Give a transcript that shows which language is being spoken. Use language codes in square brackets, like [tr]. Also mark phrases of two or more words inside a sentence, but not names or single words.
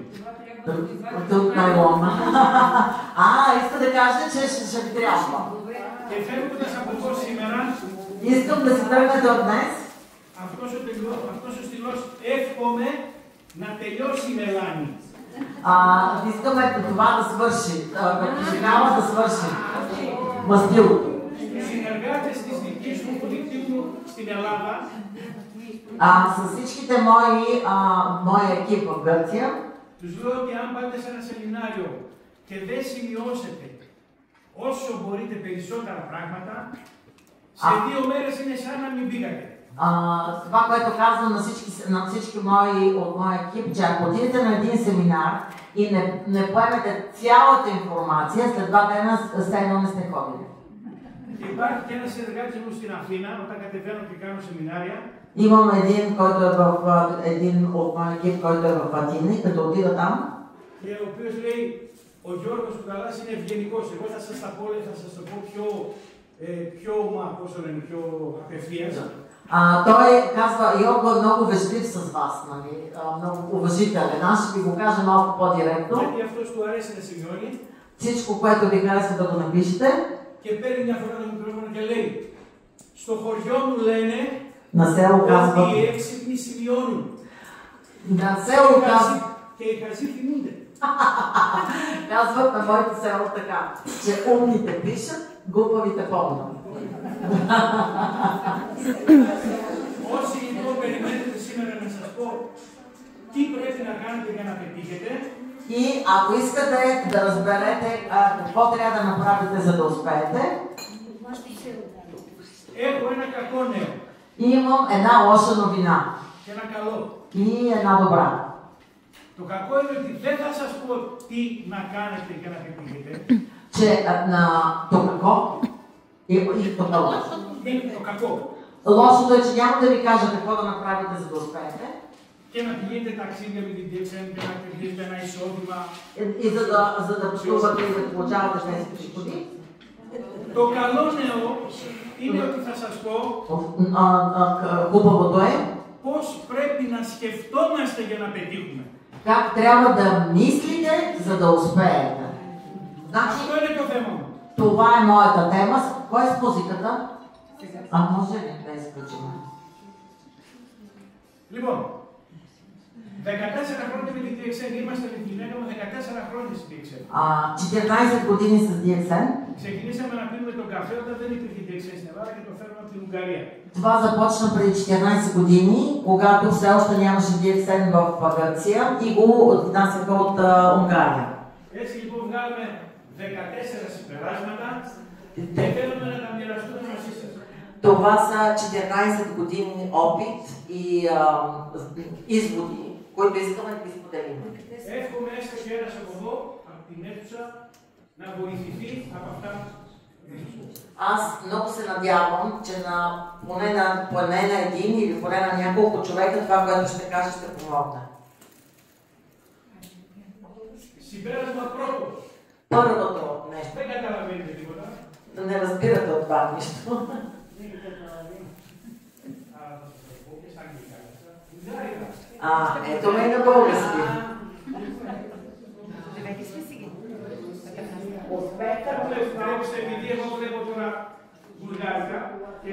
[bg] От найлона. Иска да кажа, че ще ви трябва. [el] Και φεύγοντας από εδώ σήμερα, [bg] искам да си тръгнете от днес. [el] Αυτός ο στυλός εύχομαι να τελειώσει η μελάνη. [bg] Искаме това да свърши. Пожелава да свърши. Мастилото. [el] Συνεργάτες της δικής μου δικτύου στην Ελλάδα. [bg] С всичките моя екип в Гърция. [el] Τους λέω ότι αν πάτε σε ένα σεμινάριο και δεν σημειώσετε όσο μπορείτε περισσότερα πράγματα, σε 2 μέρες είναι σαν να μην πήγατε. [bg] Това, което казвам на всички от моя екип, че ако отидете на един семинар и не поемете цялата информация, след 2 дена все едно не сте ходили. [el] Υπάρχει και ένας συνεργάτης μου στην Αθήνα, όταν κατεβαίνω και κάνω σεμινάρια. [bg] Имам един от моя екип, който е в Атина, и като отида там. [el] Και ο οποίος λέει, ο Γιώργος Κουκαλάς είναι ευγενικός. Εγώ θα σας τα πω πιο απευθείας. [bg] Той казва, Йорго е много вежлив с вас, нали? Много уважителен. Аз ще ви го кажа малко по-директно. [el] Γιατί αυτός του αρέσει να σημειώνει. [bg] Всичко, което ви харесва да го напишете. [el] Και παίρνει μια φορά το μικρόφωνο και λέει, Στο χωριό μου λένε ότι οι έξυπνοι σημειώνουν. Και οι χαζοί θυμούνται. [bg] Казват на моето село така, че умните пишат, глупавите помнят. [el] Όσοι λοιπόν περιμένετε σήμερα να σας πω τι πρέπει να κάνετε για να πετύχετε, [bg] и ако искате да разберете какво трябва да направите, за да успеете, [el] έχω ένα κακό νέο. [bg] Имам една лоша новина. [el] Και ένα καλό. [bg] И една добра. [el] Το κακό είναι ότι δεν θα σας πω τι να κάνετε για να πετύχετε. Че на το какво и το καλό. Το κακό. [bg] Лошото е, че няма да ви кажа какво да направите, за да успеете. [el] Και να πηγαίνετε ταξίδια με την DXN και να κερδίσετε ένα εισόδημα. [bg] И за да пътувате и да получавате тези приходи. [el] Το καλό νέο είναι ότι θα σας πω [bg] хубавото е [el] πώς πρέπει να σκεφτόμαστε για να πετύχουμε. [bg] Как трябва да мислите, за да успеете. Значи, [el] αυτό είναι το θέμα μου. [bg] Това е моята тема. Кой е с музиката? Може ли да изключим? [el] Λοιπόν, 14 χρόνια με την DXN, είμαστε Λιθουανία με 14 χρόνια στην DXN. [bg] 14 години с DXN. [el] Ξεκινήσαμε να πίνουμε τον καφέ όταν δεν υπήρχε DXN στην Ελλάδα και το φέρνουμε από την Ουγγαρία. [bg] Това започна преди 14 години, когато все още нямаше DXN в Гърция и го отнасяха от Унгария. [el] Έτσι λοιπόν βγάλαμε 14 συμπεράσματα και θέλουμε να τα μοιραστούμε μαζί σας. [bg] Това са 14 години опит и изводи, които искаме да ги споделим. [el] Εύχομαι έστω και ένας από εδώ, από την αίθουσα, να βοηθηθεί από αυτά. [bg] Аз много се надявам, че поне на един или поне на няколко човека това, което ще кажа, ще помогне. [el] Συμπέρασμα πρώτο. [bg] Първото нещо. [el] Δεν καταλαβαίνετε τίποτα. [bg] Не разбирате от това нищо. Ето ме и на български. [el] Успехът επειδή εγώ βλέπω τώρα βουλγάρικα και